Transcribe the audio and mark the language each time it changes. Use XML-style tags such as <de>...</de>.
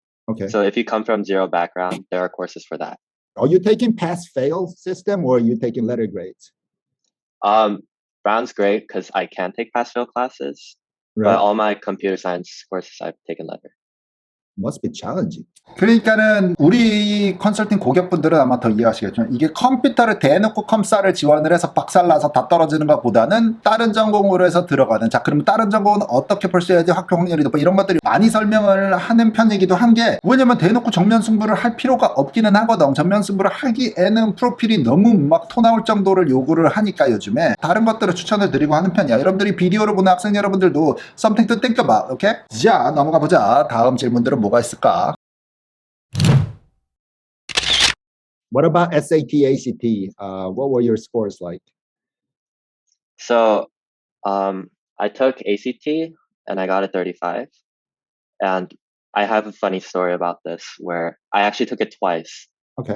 <en>Okay. So if you come from zero background, there are courses for that. Are you taking pass-fail system or are you taking letter grades? Brown's great because I can take pass-fail classes, right. but all my computer science courses I've taken letter. Must be challenging.</en> <ko>그러니까는 우리 컨설팅 고객분들은 아마 더 이해하시겠지만 이게 컴퓨터를 대놓고 컴사를 지원을 해서 박살나서 다 떨어지는 것보다는 다른 전공으로 해서 들어가는, 자 그러면 다른 전공은 어떻게 볼 수 있어야지 합격 확률이 높아, 이런 것들이 많이 설명을 하는 편이기도 한 게, 왜냐면 대놓고 정면 승부를 할 필요가 없기는 하거든. 정면 승부를 하기에는 프로필이 너무 막 토 나올 정도를 요구를 하니까 요즘에 다른 것들을 추천을 드리고 하는 편이야. 여러분들이 비디오를 보는 학생 여러분들도</ko> <en>something to think about.</en> <ko>오케이? 자 넘어가 보자. 다음 질문들은 뭐가 있을까?</ko> <en>What about SAT, ACT? What were your scores like? So, I took ACT and I got a 35. And I have a funny story about this where I actually took it twice. Okay.</en>